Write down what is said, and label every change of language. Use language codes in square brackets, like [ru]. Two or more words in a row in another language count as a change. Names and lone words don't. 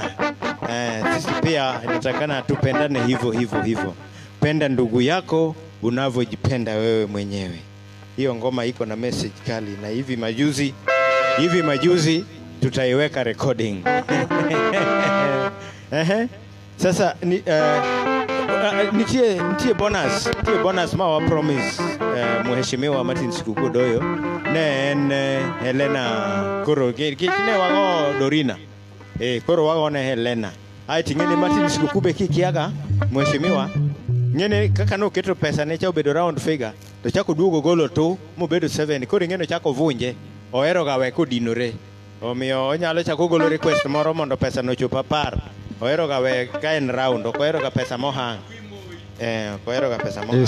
[sw] Sisi pia inatakana tupendane hivyo. Penda ndugu yako unavyojipenda wewe mwenyewe. Hiyo ngoma iko na message kali, na hivi majuzi tutaiweka recording. [luo] Sasa nitie bonus mawa promise mheshimiwa Martin Sikuku Doyo ne Helena Koro kine wago Dorina Koro wago ne Helena ai tingeni Martin Sikuku be kikiaga mheshimiwa ngene kaka no keto pesa ne cha obedo [en] round figure [luo] to chako duogo golo to mobedo 7 koro ngene chako vunje ohero gawe kodinore omiyo onyalo chako golo request moro mondo pesa no chopa par ohero gawe ka en round ohero ga pesa mohang ohero ga pesa mohang.